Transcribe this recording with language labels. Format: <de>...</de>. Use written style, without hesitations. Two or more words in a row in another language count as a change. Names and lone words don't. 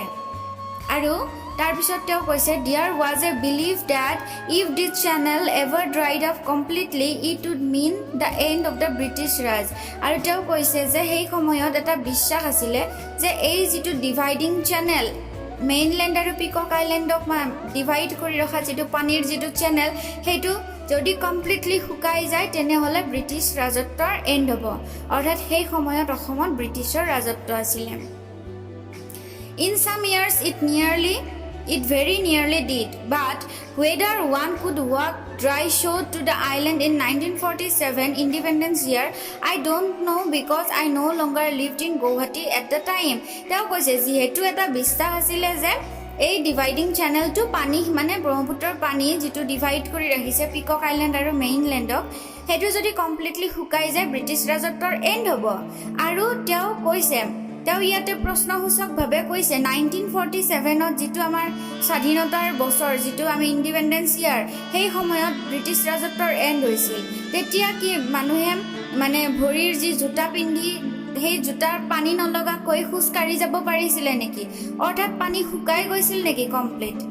<as>আৰু তাৰপিছত তেওঁ কৈছে</as> <en>there was a belief that if this channel ever dried up completely it would mean the end of the British Raj.</en> <as>আৰু তেওঁ কৈছে যে সেই সময়ত এটা বিশ্বাস আছিলে যে এই যিটো</as> <en>dividing channel,</en> <as>মেইনলেণ্ড আৰু পিকক আইলেণ্ডক ডিভাইড কৰি ৰখা যিটো পানীৰ যিটো চেনেল, সেইটো যদি কমপ্লিটলি শুকাই যায় তেনেহ'লে ব্ৰিটিছ ৰাজত্বৰ এণ্ড হ'ব। অৰ্থাৎ সেই সময়ত অসমত ব্ৰিটিছৰ ৰাজত্ব আছিলে।</as> <en>In some years it nearly It very nearly did, but whether one could walk dry shore to the island in 1947 independence year, I don't know because I no longer lived in Guwahati at the time.</en> <as>তেওঁ কৈছে যিহেতু এটা বিশ্বাস আছিলে যে এই</as> <en>dividing channel</en> <as>পানী মানে ব্ৰহ্মপুত্ৰৰ পানী যেটো ডিভাইড কৰি ৰাখিছে পিকক আইলেণ্ড আৰু মেইনলেণ্ডক সেইটো যদি কমপ্লিটলি শুকাই যায় ব্ৰিটিছ ৰাজত্বৰ এণ্ড হ'ব আৰু তেওঁ কৈছে তেওঁ ইয়াতে প্ৰশ্নসূচকভাৱে কৈছে 1947ত যেটো আমাৰ স্বাধীনতাৰ বছৰ যেটো আমি</as> <en>independence year</en> <as>সেই সময়ত ব্ৰিটিছ ৰাজত্বৰ এণ্ড হৈছিল তেতিয়া কি মানুহে মানে ভৰিৰ যি জোতা পিন্ধি সেই জোতাৰ পানী নলগাকৈ খুজ কাঢ়ি যাব পাৰিছিলে নেকি অৰ্থাৎ পানী শুকাই গৈছিল নেকি কমপ্লিট</as>